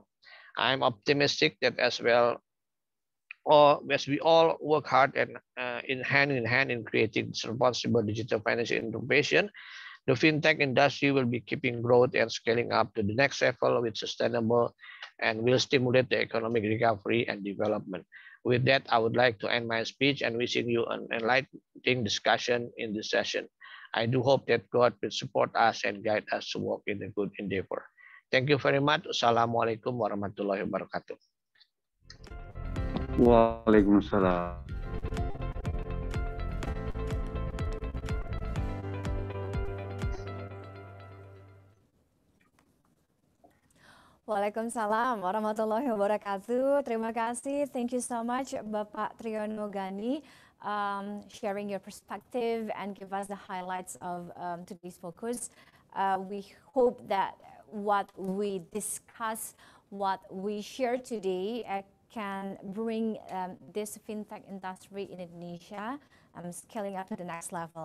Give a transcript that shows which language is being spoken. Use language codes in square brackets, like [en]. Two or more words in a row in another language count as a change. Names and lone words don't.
[en] I'm optimistic that as well, or as we all work hard and in hand in creating responsible digital financial innovation, the fintech industry will be keeping growth and scaling up to the next level with sustainable and will stimulate the economic recovery and development. With that, I would like to end my speech and wishing you an enlightening discussion in this session. I do hope that God will support us and guide us to walk in a good endeavor. Thank you very much. [ar] السلام عليكم ورحمة الله وبركاته. Waalaikumsalam. وعليكم السلام ورحمة الله وبركاته. [id] Terima kasih. [en] Thank you so much, Bapak Triyono Gani, sharing your perspective and give us the highlights of today's focus. We hope that what we discuss, what we share today can bring this fintech industry in Indonesia scaling up to the next level.